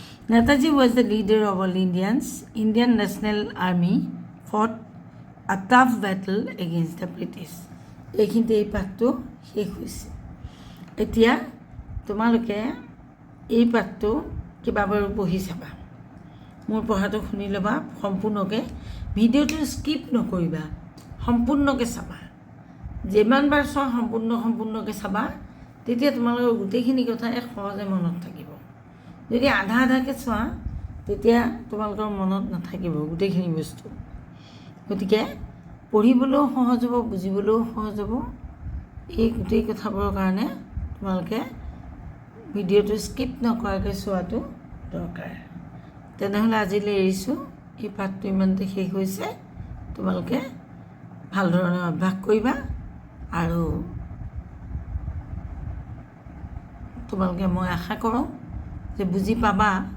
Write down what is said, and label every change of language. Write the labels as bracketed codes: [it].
[en] Netaji was the leader of all Indians. Indian National Army fought a tough battle against the British. [as] এইখিনিতে এই পাঠটো শেষ হৈছে। এতিয়া তোমালোকে এই পাঠটো কিবাবাৰ পঢ়ি চাবা, মোৰ পঢ়াটো শুনি ল'বা সম্পূৰ্ণকৈ, ভিডিঅ'টো স্কিপ নকৰিবা, সম্পূৰ্ণকৈ চাবা। যিমানবাৰ চোৱা সম্পূৰ্ণকৈ চাবা, তেতিয়া তোমালোকৰ গোটেইখিনি কথা সহজে মনত থাকিব। যদি আধা আধাকৈ চোৱা তেতিয়া তোমালোকৰ মনত নাথাকিব গোটেইখিনি বস্তু। গতিকে পঢ়িবলৈও সহজ হ'ব, বুজিবলৈও সহজ হ'ব। এই গোটেই কথাবোৰৰ কাৰণে তোমালোকে ভিডিঅ'টো স্কিপ নকৰাকৈ চোৱাটো দৰকাৰ। তেনেহ'লে আজিলৈ এৰিছোঁ, এই পাঠটো ইমানতে শেষ হৈছে। তোমালোকে ভাল ধৰণে অভ্যাস কৰিবা আৰু তোমালোকে মই আশা কৰোঁ যে বুজি পাবা।